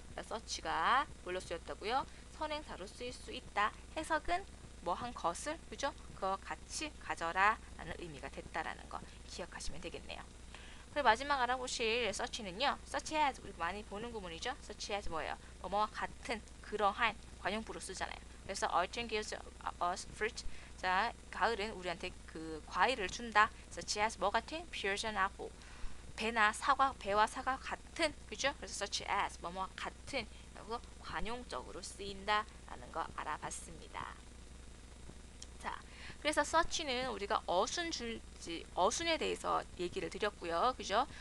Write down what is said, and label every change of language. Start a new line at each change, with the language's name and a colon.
Korean: such가 뭘로 쓰였다고요? 선행사로 쓰일 수 있다. 해석은 뭐 한 것을 그죠? 그거 같이 가져라 라는 의미가 됐다라는 거 기억하시면 되겠네요. 그리고 마지막 알아보실 such는요. such as 우리 많이 보는 구문이죠. such as 뭐예요? 뭐뭐와 같은 그러한 관용구로 쓰잖아요. 그래서
English: autumn gives us fruit.
Korean: 자, 가을은 우리한테 그 과일을 준다. such as 뭐 같은?
English: pears and apple.
Korean: 배와 사과 같은, 그죠? 그래서 such as 뭐뭐와 같은 그리고 관용적으로 쓰인다라는 거 알아봤습니다. 자, 그래서 such는 우리가 어순에 대해서 얘기를 드렸고요. 그죠?